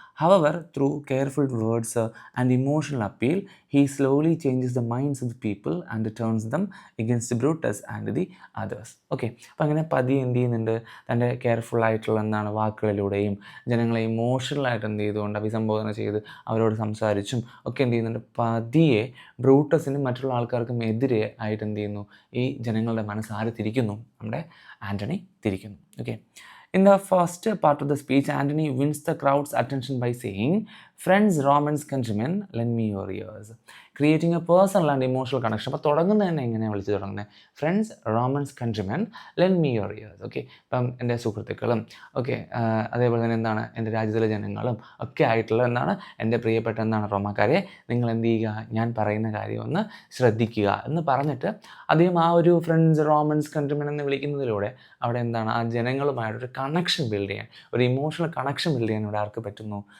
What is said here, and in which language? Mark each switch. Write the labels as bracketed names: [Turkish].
[English] However, through careful words and emotional appeal, he slowly changes the minds of the people and turns them against Brutus and the others. [Malayalam] Okay, അപ്പോൾ അങ്ങനെ പതിയെ തൻ്റെ careful ആയിട്ടുള്ള വാക്കുകളിലൂടെയും ജനങ്ങളെ ഇമോഷണലായിട്ട് അഭിസംബോധന ചെയ്ത് അവരോട് സംസാരിച്ചും ഒക്കെ പതിയെ ബ്രൂട്ടസിനും മറ്റുള്ള ആൾക്കാർക്കും എതിരെ ആയിട്ട് ഈ ജനങ്ങളുടെ മനസ്സ് ആര് തിരിക്കുന്നു? നമ്മുടെ ആൻ്റണി തിരിക്കുന്നു. [English] Okay, in the first part of the speech, Antony wins the crowd's attention by saying, friends Romans countrymen lend me your ears. Creating a personal and emotional connection. [Malayalam] അപ്പോൾ തുടങ്ങുന്നത് തന്നെ എങ്ങനെയാണ് വിളിച്ച് തുടങ്ങുന്നത്? [English] Friends Romans countrymen lend me your ears. [Malayalam] Okay, ഇപ്പം എൻ്റെ സുഹൃത്തുക്കളും okay അതേപോലെ തന്നെ എന്താണ് എൻ്റെ രാജ്യത്തിലെ ജനങ്ങളും ഒക്കെ ആയിട്ടുള്ള എന്താണ് എൻ്റെ പ്രിയപ്പെട്ട എന്താണ് റോമാക്കാരെ, നിങ്ങൾ എന്ത് ചെയ്യുക, ഞാൻ പറയുന്ന കാര്യം ഒന്ന് ശ്രദ്ധിക്കുക എന്ന് പറഞ്ഞിട്ട് അദ്ദേഹം ആ ഒരു ഫ്രണ്ട്സ് റോമൻസ് കൺട്രിമെൻ എന്ന് വിളിക്കുന്നതിലൂടെ അവിടെ എന്താണ് ആ ജനങ്ങളുമായിട്ടൊരു കണക്ഷൻ ബിൽഡ് ചെയ്യാൻ, ഒരു ഇമോഷണൽ കണക്ഷൻ ബിൽഡ് ചെയ്യാൻ ഇവിടെ ആർക്ക് പറ്റുന്നു?